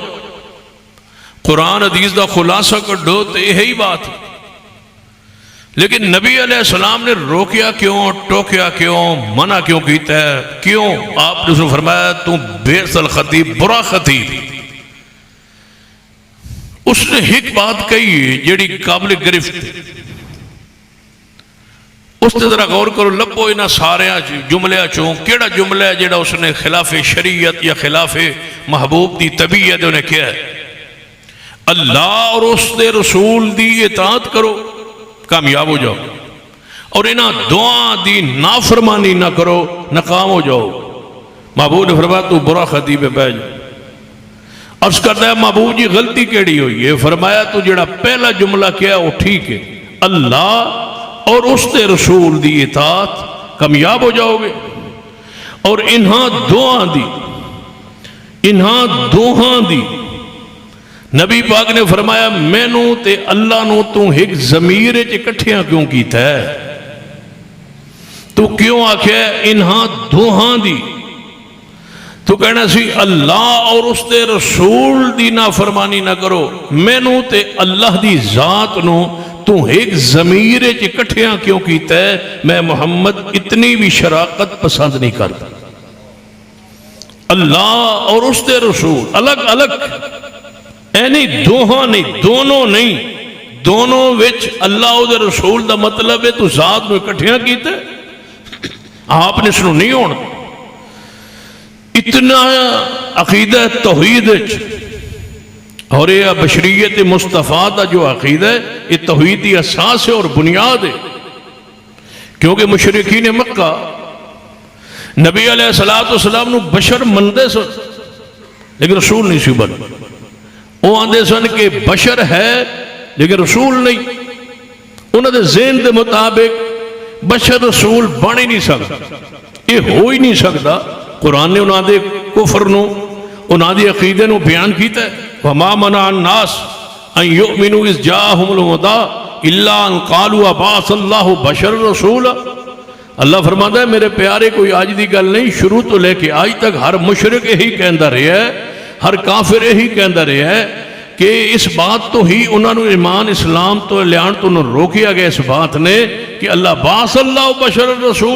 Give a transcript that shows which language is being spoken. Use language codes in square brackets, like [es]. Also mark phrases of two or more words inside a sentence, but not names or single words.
[pa] قرآن حدیث دا خلاصہ کڈو تو یہی بات ہے، لیکن نبی علیہ السلام نے روکیا کیوں، ٹوکیا کیوں، منع کیوں کیتا ہے؟ کیوں؟ [ar] آپ نے فرمایا تو بئس الخطیب، [pa] برا خطیب۔ اس نے ایک بات کہی جیڑی قابل گرفت، اس نے ذرا غور کرو، لبو انہاں سارے جملے چوں کیڑا جملہ ہے جیڑا اس نے خلاف شریعت یا خلاف محبوب دی طبیعت انہیں کیا ہے؟ اللہ اور اس دے رسول دی اطاعت کرو، کامیاب ہو جاؤ، اور انہاں دعا دی نافرمانی نہ کرو، ناکام ہو جاؤ۔ محبوب نے فرمایا تو برا خطیب ہے، بہ جاؤ۔ عرض کرتا ہے محبوب جی غلطی کیڑی ہوئی ہے؟ فرمایا تو جڑا پہلا جملہ کیا وہ ٹھیک ہے، اللہ اور اس دے رسول دی اطاعت، کامیاب ہو جاؤ گے، اور انہاں دوہاں دی نبی پاک نے فرمایا مینوں تے اللہ نو تو ایک ضمیر اکٹھیاں کیوں کیتا ہے؟ تو کیوں آکھیا انہاں دوہاں دی؟ تو کہنا سی اللہ اور اس دے رسول دی نافرمانی نہ کرو، مینوں تے اللہ دی ذات نو تو ایک ضمیر اکٹھیاں کیوں کیتا ہے؟ [ur] میں محمد اتنی بھی شراکت پسند نہیں کرتا۔ [pa] اللہ اور اس دے رسول الگ الگ، نہیں دوہاں نہیں، دونوں نہیں، دونوں وچ اللہ اور دے رسول دا مطلب ہے تو ذات نو اکٹھیاں کیتا ہے، آپ نے سنو نہیں ہونا۔ [ur] اتنا عقیدہ توحید اور یہ بشریت مصطفیٰ دا جو عقیدہ ہے یہ توحیدی اساس ہے اور بنیاد ہے. [pa] کیونکہ مشرکین مکہ نبی علیہ السلام نو بشر مندے سن لیکن رسول نہیں سی بن. وہ آندے سن کہ بشر ہے لیکن رسول نہیں. انہوں نے ذہن دے مطابق بشر رسول بن ہی نہیں سکتا, یہ ہو ہی نہیں سکتا. قرآن نے انہوں دے کفر نو انہوں دے عقیدے نو بیان کیتا ہے. [ar] وَمَا مَنَعَ النَّاسِ أَن يُؤْمِنُوا إِذْ جَاءَهُمُ الْهُدَىٰ إِلَّا أَن قَالُوا أَبَعَثَ اللَّهُ بَشَرًا رَسُولًا. [pa] اللہ فرماتا ہے میرے پیارے کوئی آج دی گل نہیں, شروع تو لے کے آج تک ہر مشرک یہی کہندا رہا ہے, ہر کافر یہی کہندا رہا ہے کہ اس بات تو ہی انہوں نے ایمان اسلام تو لیان تو انہوں روکیا گیا اس بات نے کہ اللہ باس اللہ بشر رسول.